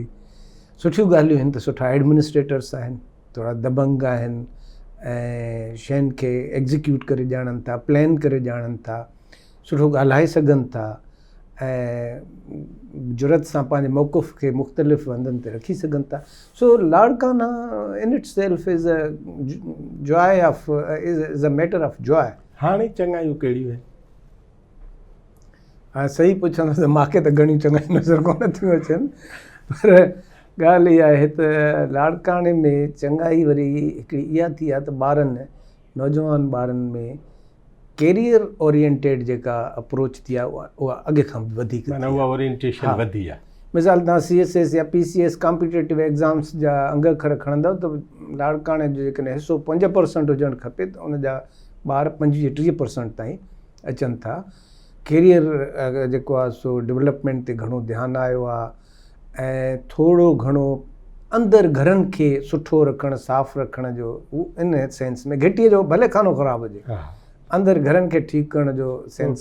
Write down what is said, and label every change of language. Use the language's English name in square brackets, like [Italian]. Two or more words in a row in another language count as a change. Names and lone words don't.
[Sindhi] सुठियूं ॻाल्हियूं आहिनि त सुठा एडमिनिस्ट्रेटर्स आहिनि, थोरा दबंग आहिनि ऐं शयुनि खे एग्ज़ीक्यूट करे ॼाणनि था, प्लान करे ॼाणनि था, सुठो ॻाल्हाए सघनि था ऐं जुरत सां पंहिंजे मौक़ुफ़ खे मुख़्तलिफ़ हंधनि ते रखी सघनि था। [English] So Larkana in itself is a joy of is a matter of joy. [Sindhi] हाणे चङायूं कहिड़ियूं आहिनि? हा सही पुछंदो त मूंखे त घणियूं चङायूं नज़र कोन थियूं अचनि, पर ॻाल्हि इहा आहे त लाड़काणे में चङाई वरी हिकिड़ी इहा थी आहे त ॿारनि, नौजवान ॿारनि में [English] career oriented [Sindhi] जेका अप्रोच थी आहे उहा अॻे खां बि वधीक, माना उहा ओरिएंटेशन वधी आहे। मिसाल तव्हां CSS या PCS [English] competitive exams [Sindhi] जा अंग अखर खणंदव त लाड़काणे जो जेकॾहिं हिसो 5% हुजणु खपे त उन जा ॿार 25-30% ताईं अचनि था। कैरियर जेको आहे सो डेवलपमेंट ते घणो ध्यानु आयो आहे ऐं थोरो घणो अंदरि घरनि खे सुठो रखणु, साफ़ु रखण जो, उहो [English] in sense [Sindhi] में घिटीअ जो भले खानो ख़राबु हुजे, अंदरि घरनि खे ठीकु करण जो सेंस